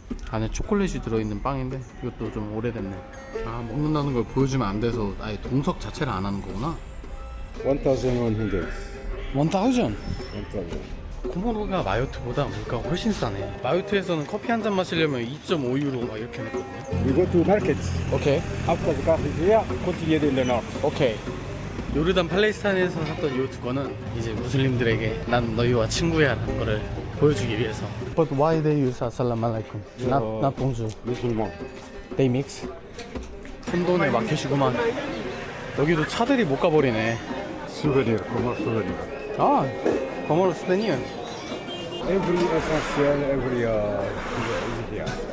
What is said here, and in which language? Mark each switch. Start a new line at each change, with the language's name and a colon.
Korean: 안에 초콜릿이 들어있는 빵인데 이것도 좀 오래됐네. 아, 먹는다는 걸 보여주면 안 돼서 아예 동석 자체를 안 하는 거구나. 1,100. 1000? 1,000. 코모로가 마요트보다 물가가 훨씬 싸네. 마요트에서는 커피 한 잔 마시려면 2.5유로 막 이렇게 냈거든요.
English: We go to market.
Korean: 오케이.
English: After the coffee here, continue in the north.
Korean: 오케이. 요르단 팔레스타인에서 샀던 이 두 거는 이제 무슬림들에게 난 너희와 친구야 라는 거를 보여주기 위해서.
English: But why they use assalamu alaikum? Not bonjour.
French: Musulman.
English: They mix.
Korean: 혼돈의 마켓이구만. 여기도 차들이 못 가버리네.
French: Souvenir. Comment souvenir?
Korean: 아, 거머로 스페니어.
English: Every essential, every is here.